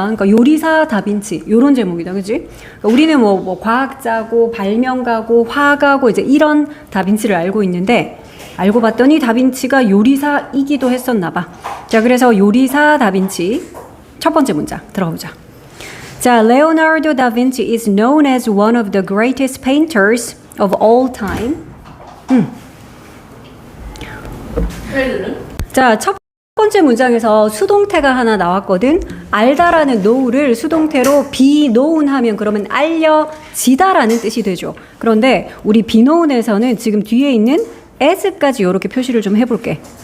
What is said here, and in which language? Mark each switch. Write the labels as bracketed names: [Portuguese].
[Korean] 그러니까 요리사 다빈치 요런 제목이다, 그렇지? 그러니까 우리는 뭐 과학자고 발명가고 화가고 이제 이런 다빈치를 알고 있는데 알고 봤더니 다빈치가 요리사이기도 했었나 봐. 자, 그래서 요리사 다빈치 첫 번째 문장 들어보자. [English] 자, Leonardo da Vinci is known as one of the greatest painters of all time. [Korean] 자, 첫 번째 문장에서 수동태가 하나 나왔거든. 알다라는 know를 수동태로 be known 하면 그러면 알려지다라는 뜻이 되죠. 그런데 우리 be known에서는 지금 뒤에 있는 as까지 이렇게 표시를 좀 해볼게.